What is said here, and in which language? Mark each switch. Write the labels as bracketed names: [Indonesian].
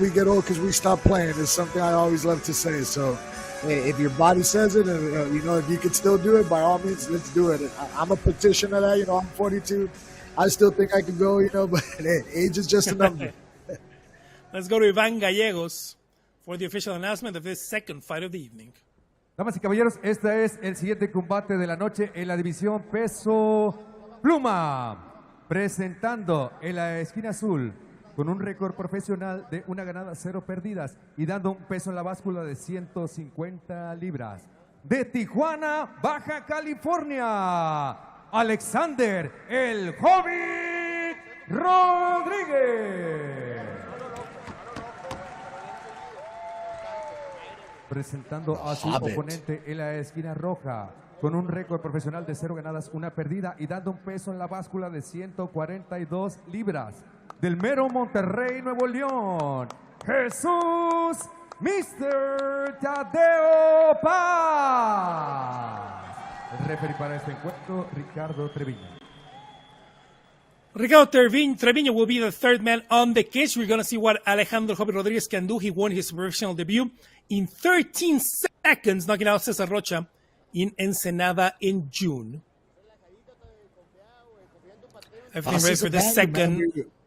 [English] We get old because we stop playing. It's something I always love to say. So, hey, if your body says it, and if you can still do it, by all means, let's do it. I'm a petitioner of that. I'm 42. I still think I can go. But hey, age is just a number. Let's go to Ivan Gallegos for the official announcement of this second fight of the evening. [Spanish] Damas y caballeros, este es el siguiente combate de la noche en la división peso pluma. Presentando en la esquina azul con un récord profesional de 1 ganada, 0 perdidas y dando un peso en la báscula de 150 libras. De Tijuana, Baja California, Alexander el Hobbit Rodríguez. Presentando a su oponente en la esquina roja con un récord profesional de 0 ganadas, 1 perdida y dando un peso en la báscula de 142 libras. Del mero Monterrey, Nuevo León, Jesús Mr. Tadeo Paz. El referee para este encuentro, Ricardo Treviño. [English] Ricardo Treviño will be the third man on the cage. We're going to see what Alejandro Hobbit Rodriguez can do. He won his professional debut in 13 seconds, knocking out Cesar Rocha in Ensenada in June. Everything ready for the second.